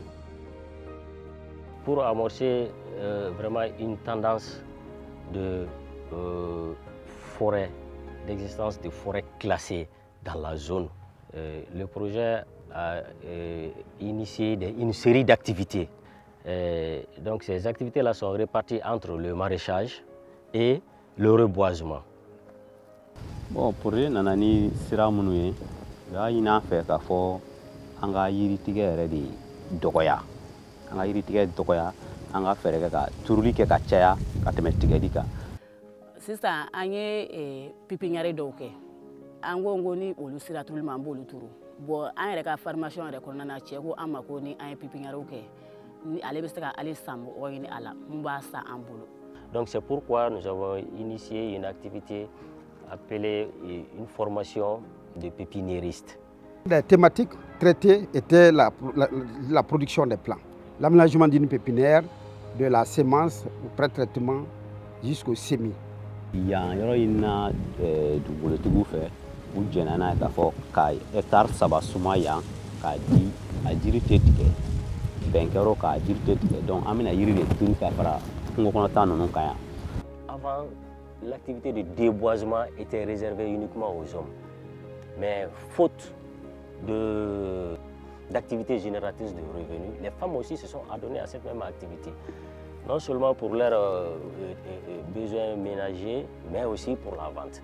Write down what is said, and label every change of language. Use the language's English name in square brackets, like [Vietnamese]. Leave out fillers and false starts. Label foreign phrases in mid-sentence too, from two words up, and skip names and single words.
[French] Pour amorcer vraiment une tendance de forêt, d'existence de forêts classées dans la zone, le projet a initié une série d'activités. Donc ces activités-là sont réparties entre le maraîchage et le reboisement. [Bambara] Bon, projet nana ni sira minnu ye, u y'a ɲini an fɛ k'a fɔ an ka yiritigɛ yɛrɛ de dɔgɔya. An ka yiritigɛ dɔgɔya, an ka fɛɛrɛ kɛ ka turuli kɛ ka caya ka tɛmɛ tigɛli kan. Sisan an ye pipinière dɔw kɛ. An ko ni olu sera turuli ma an b'olu turu. Bon an yɛrɛ ka formation yɛrɛ kɔnɔna na cɛ ko an ma ko ni an ye pipinière kɛ ni ale bɛ se ka ale san mɔgɔ ɲini a la mun b'a san an bolo. [French] Donc c'est pourquoi nous avons initié une activité appelée une formation de pépiniéristes. Les thématiques traitées étaient la production des plants, l'aménagement d'une pépinière, de la semence au pré-traitement jusqu'au semis. [Bambara] Yan yɔrɔ in na dugukolotigiw fɛ u jɛnna n'a ye k'a fɔ ka hectare 3 suma yan k'a di a jiri tɛ tigɛ bɛnkɛyɔrɔ k'a jiri tɛ tigɛ donc an bɛna yiri de turu ka fara kungo kɔnɔta ninnu kan yan. [French] Avant, l'activité de déboisement était réservée uniquement aux hommes, mais faute d'activités génératrices de revenus, les femmes aussi se sont adonnées à cette même activité. Non seulement pour leurs besoins ménagers, mais aussi pour la vente.